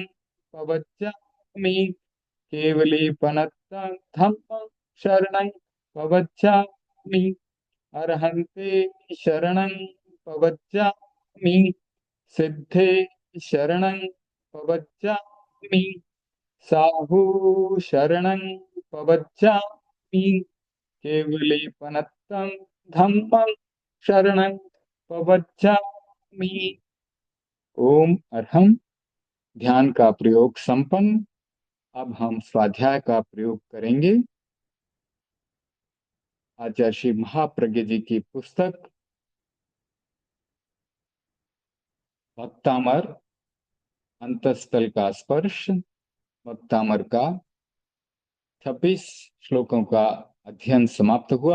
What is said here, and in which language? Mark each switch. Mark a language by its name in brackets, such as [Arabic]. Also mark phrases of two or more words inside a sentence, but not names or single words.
[Prakrit languages] पवच्चामि केवलीपनत्तं धम्मं शरणं पवच्चामि अर्हन्ते शरणं पवच्चामि सिद्धे शरणं पवच्चामि साहु शरणं पवच्चामि केवलीपनत्तं धम्मं शरणं पवच्चामि। [Hindi] ओम अरहम। ध्यान का प्रयोग संपन्न। अब हम स्वाध्याय का प्रयोग करेंगे। आचार्य श्री महाप्रज्ञ जी की पुस्तक भक्तामर अंतस्थल का स्पर्श भक्तामर का 26 श्लोकों का अध्ययन समाप्त हुआ।